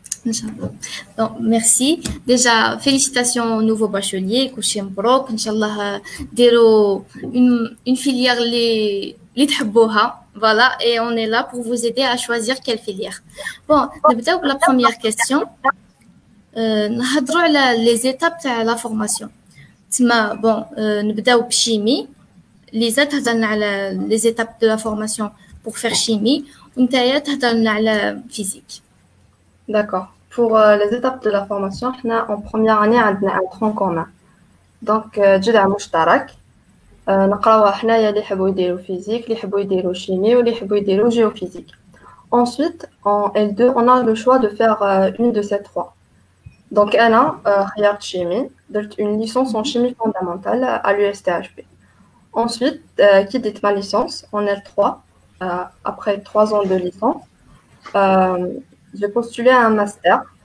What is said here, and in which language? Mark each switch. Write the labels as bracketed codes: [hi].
[fr] Inch'Allah. Donc, merci. Déjà, félicitations aux nouveaux bacheliers. [ar] Kouchi mbrok. [fr] Inch'Allah, [ar] diro [fr] une filière les [ar] تحبوها. [fr] Voilà, et on est là pour vous aider à choisir quelle filière. Bon, [ar] نبداو بلا [fr] première question. [ar] نهضروا على [fr] les étapes [ar] تاع [fr] la formation. [ar] تما bon, نبداو بشيمي. ليزا تهضرنا على [fr] les étapes de la formation pour faire chimie. [ar] ونتايا تهضرنا على physique. [fr] D'accord. Pour les étapes de la formation, en première année, on a un tronc commun. [ar] Donc, جذع مشترك. نقراوها حنايا اللي يحبوا يديروا physique, اللي يحبوا يديروا chimie واللي يحبوا يديروا géophysique. [fr] Ensuite, en L2, on a le choix de faire une de ces trois. Donc, [ar] أنا خيرت [fr] chimie, [ar] درت [fr] une licence en chimie fondamentale à l'USTHB. Ensuite, qui dit ma licence en L3, après 3 ans de licence, j'ai postulé à un master.